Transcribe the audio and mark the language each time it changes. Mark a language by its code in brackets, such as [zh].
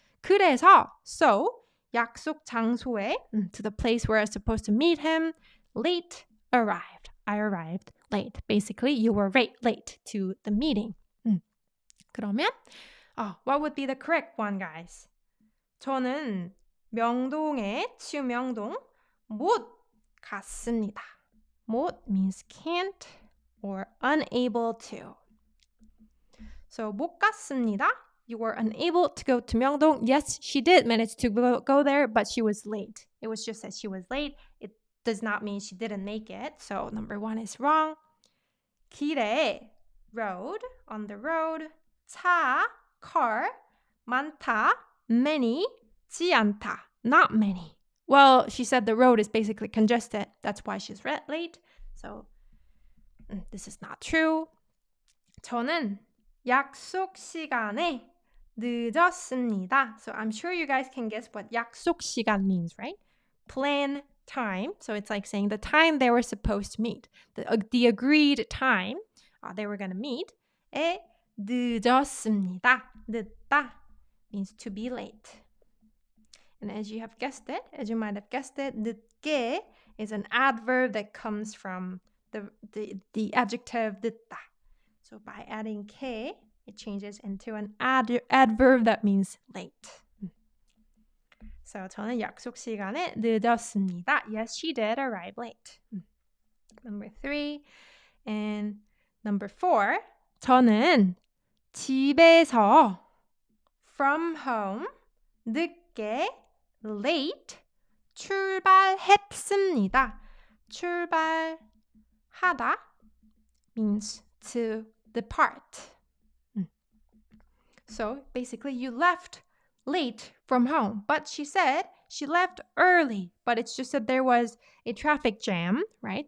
[en] 그래서, so, [ko] 약속 장소에, [en] to the place where I was supposed to meet him, late, arrived. I arrived late. Basically, you were late to the meeting. 그러면 what would be the correct one, guys? [ko] 저는 명동에 명동 못 갔습니다. [en] 못 means can't or unable to. [ko] So 못 갔습니다. [en] You were unable to go to 명동. Yes, she did manage to go there, but she was late. It was just that she was late. It does not mean she didn't make it. So number 1 is wrong. 길에, road, on the road. 차, car, 많다, many, 지 않다, not many. Well, she said the road is basically congested. That's why she's late. So this is not true. [ko] 저는 약속 시간에 늦었습니다. [en] So I'm sure you guys can guess what 약속 시간 means, right? Plan time. So it's like saying the time they were supposed to meet. The agreed time they were going to meet. [ko] 에 늦었습니다. [en] 늦다 means to be late. And as you might have guessed it, 늦게 is an adverb that comes from the adjective 늦다. So by adding 게, it changes into an adverb that means late. [ko] So 저는 약속 시간에 늦었습니다. [en] Yes, she did arrive late. Number 3 and number 4. [ko] 저는 집에서 [en] from home [ko] 늦게 late 출발했습니다. [en] 출발하다 means to depart. So basically you left late from home, but she said she left early, but it's just that there was a traffic jam, right?